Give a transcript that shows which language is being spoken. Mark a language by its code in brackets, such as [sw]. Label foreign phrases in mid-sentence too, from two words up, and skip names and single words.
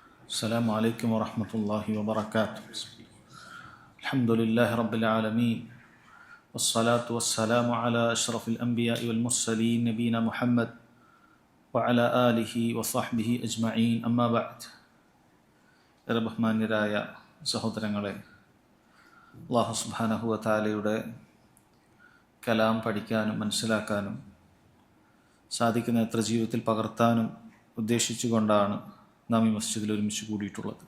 [ar] السلام عليكم ورحمة الله وبركاته. الحمد لله رب العالمين والصلاة والسلام على أشرف الأنبياء والمرسلين نبينا محمد وعلى آله وصحبه أجمعين أما بعد. [ml] ബഹുമാന്യരായ സഹോദരങ്ങളെ, [ar] الله سبحانه وتعالى [ml] കലാം പഠിക്കാനും മനസ്സിലാക്കാനും സാധിക്കുന്ന എത്ര ജീവിതത്തിൽ പകർത്താനും ഉദ്ദേശിച്ചുകൊണ്ടാണ് നാം ഈ മസ്ജിദിൽ ഒരുമിച്ച് കൂടിയിട്ടുള്ളത്.